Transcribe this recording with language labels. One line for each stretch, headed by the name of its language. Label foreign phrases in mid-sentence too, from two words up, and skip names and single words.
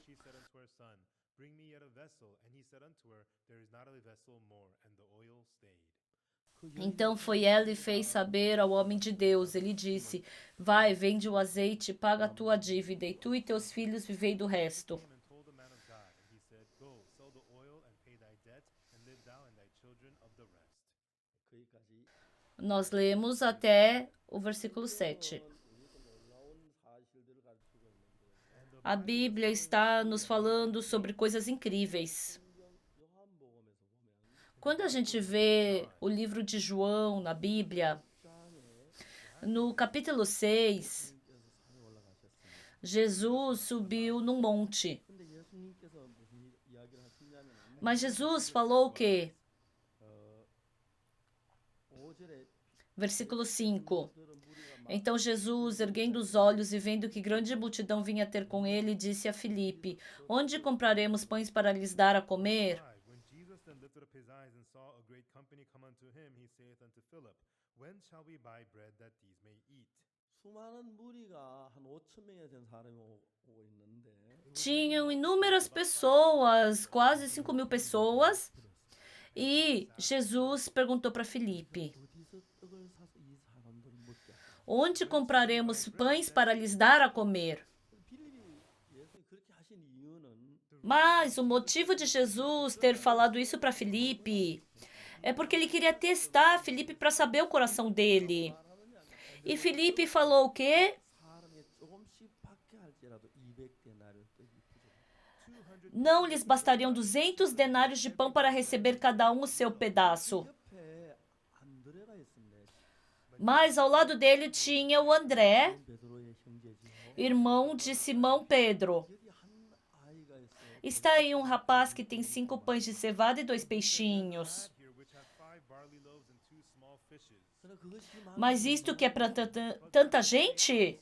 English: She said unto her son, Bring me yet a vessel. And he said unto her, There is not a vessel more, and the oil stayed.
Portuguese: Então foi ela e fez saber ao homem de Deus. Ele disse: Vai, vende o azeite, paga a tua dívida, e tu e teus filhos vivei do resto.
English: And told the man of God, and he said, Go, sell the oil, and pay thy debt, and live thou and thy children of the rest.
Korean: 거기까지
Portuguese: Nós lemos até o versículo 7.
Korean: 우리도 놀라운 사실들을 가르치고 있는데
Portuguese: A Bíblia está nos falando sobre coisas incríveis.
Korean: 요한복음에서 보면
Portuguese: Quando a gente vê o livro de João na Bíblia, no capítulo 6,
Korean: 예수님께서 산에 올라가셨습니다.
Portuguese: Jesus subiu num monte.
Korean: 근데 예수님께서 무슨 이야기를 하셨냐면
Portuguese: Mas Jesus falou o quê?
Korean: 5절에
Portuguese: Versículo 5. Então Jesus, erguendo os olhos e vendo que grande multidão vinha ter com ele, disse a Filipe: Onde compraremos pães para lhes dar a comer? 5.
English: When Jesus then lifted up his eyes and saw a great company come unto him, he saith unto Philip, When shall we buy bread that these may eat?
Korean: 수많은 무리가 한 5천 명에 된 사람이 오고 있는데
Portuguese: Tinham inúmeras pessoas, quase 5.000 pessoas, e Jesus perguntou para Filipe:
Korean: 어디서 떡을 사서 이 사람들을 먹게 할까?
Portuguese: Onde compraremos pães para lhes dar a comer?
Korean: 빌립이 예수님 그렇게 하신 이유는
Portuguese: Mas o motivo de Jesus ter falado isso para Filipe é porque ele queria testar Filipe para saber o coração dele. E Filipe falou o quê?
Korean: 사람이 조금씩 받게 할지라도 200데나리온 떡이 부족하다.
Portuguese: Não lhes bastariam 200 denários de pão para receber cada um o seu pedaço.
Korean: 옆에 안드레가 있습니다.
Portuguese: Mas ao lado dele tinha o André,
Korean: 베드로의 형제지요.
Portuguese: irmão de Simão Pedro.
Korean: 여기 한 아이가 있어.
Portuguese: Está aí um rapaz que tem 5 pães de cevada e 2 peixinhos.
English: Here, which have 5 barley loaves and 2 small fishes.
Korean: 그러나 그것이
Portuguese: Mas isto que é para tanta gente